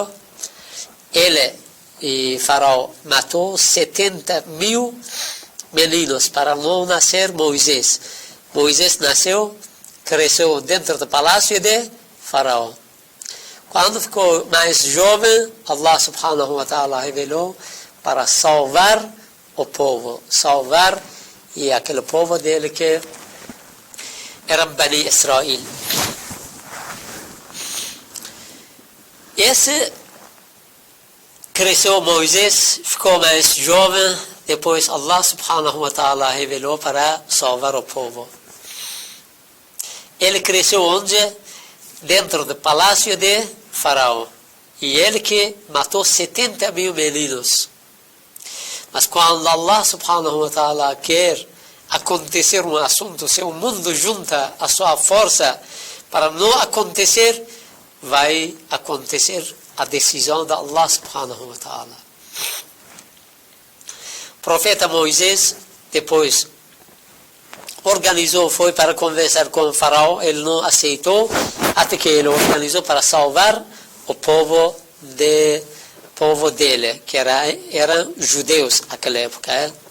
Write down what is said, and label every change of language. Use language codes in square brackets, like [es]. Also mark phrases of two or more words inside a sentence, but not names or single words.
[pt] Ele e Faraó matou 70.000 meninos para não nascer Moisés. Moisés nasceu, cresceu dentro do palácio de Faraó. Quando ficou mais jovem, [ar] الله سبحانه وتعالى [pt] revelou para salvar o povo. Salvar e aquele povo dele que era Bani Israel. Esse cresceu Moisés, ficou mais jovem, depois [ar] الله سبحانه وتعالى [pt] revelou para salvar o povo. Ele cresceu onde? Dentro do palácio de Faraó. E ele que matou 70.000 meninos. Mas quando [ar] الله سبحانه وتعالى [pt] quer acontecer um assunto, se o mundo junta a sua força para não acontecer, vai acontecer a decisão de [ar] الله سبحانه وتعالى. [pt] O profeta Moisés depois organizou, foi para conversar com o faraó, ele não aceitou, até que ele organizou para salvar o povo dele, que eram judeus naquela época.